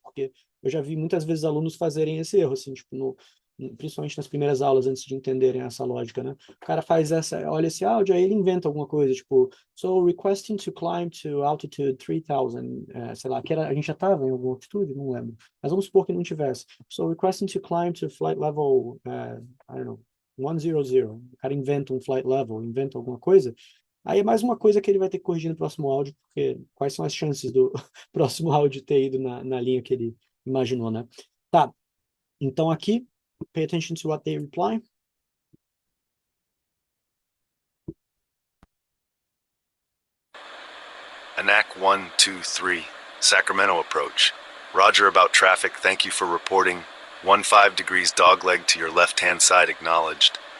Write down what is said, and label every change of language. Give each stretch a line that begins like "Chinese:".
Portuguese: Porque eu já vi muitas vezes alunos fazerem esse erro, assim, tipo, principalmente nas primeiras aulas, antes de entenderem essa lógica, né? O cara faz olha esse áudio, aí ele inventa alguma coisa, tipo,
English: so requesting to climb to altitude 3000,
Portuguese: sei lá, a gente já estava em alguma altitude, não lembro. Mas vamos supor que não tivesse.
English: So requesting to climb to flight level, I don't know, 100.
Portuguese: O cara inventa um flight level, inventa alguma coisa. Aí é mais uma coisa que ele vai ter que corrigir no próximo áudio, porque quais são as chances do próximo áudio ter ido na linha que ele imaginou, né? Tá, então aqui,
English: pay attention to what they reply. ANAC 123, Sacramento approach. Roger about traffic, thank you for reporting. 15 degrees dogleg to your left-hand side acknowledged.